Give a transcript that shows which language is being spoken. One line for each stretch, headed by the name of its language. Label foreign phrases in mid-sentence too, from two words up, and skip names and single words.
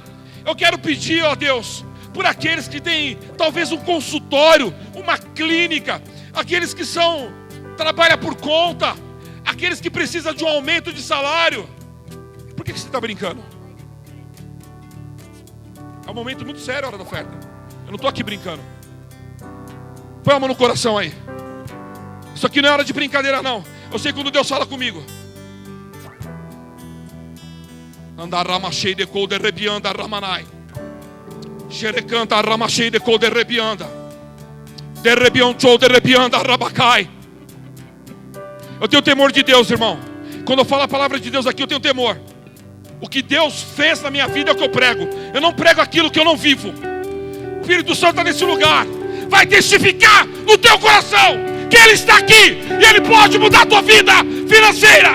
Portuguese: Eu quero pedir, ó Deus, por aqueles que têm talvez um consultório, uma clínica, aqueles que trabalham por conta, aqueles que precisam de um aumento de salário. Por que você está brincando? É um momento muito sério a hora da oferta. Eu não estou aqui brincando. Põe a mão no coração aí. Isso aqui não é hora de brincadeira, não. Eu sei quando Deus fala comigo. Andarramachei de col de rebianda ramanai. Xerecanta ramachei de col de rebianda. De rebionchou de rebianda rabacai. Eu tenho temor de Deus, irmão. Quando eu falo a palavra de Deus aqui, eu tenho temor. O que Deus fez na minha vida é o que eu prego. Eu não prego aquilo que eu não vivo. O Espírito Santo está nesse lugar. Vai testificar no teu coração que Ele está aqui e Ele pode mudar a tua vida financeira.